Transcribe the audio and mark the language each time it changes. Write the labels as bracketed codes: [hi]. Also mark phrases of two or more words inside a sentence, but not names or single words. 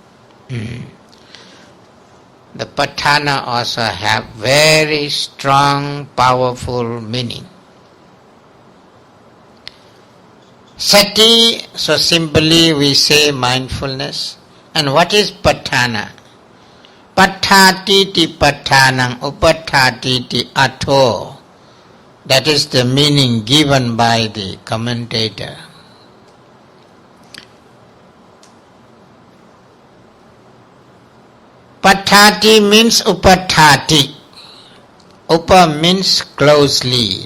[en] The patthana also have very strong, powerful meaning. Sati, so simply we say mindfulness. And what is patthana? [pi] Patthati patthanang upatthati atho. [en] That is the meaning given by the commentator. Patthati means upatthati. Upa means closely.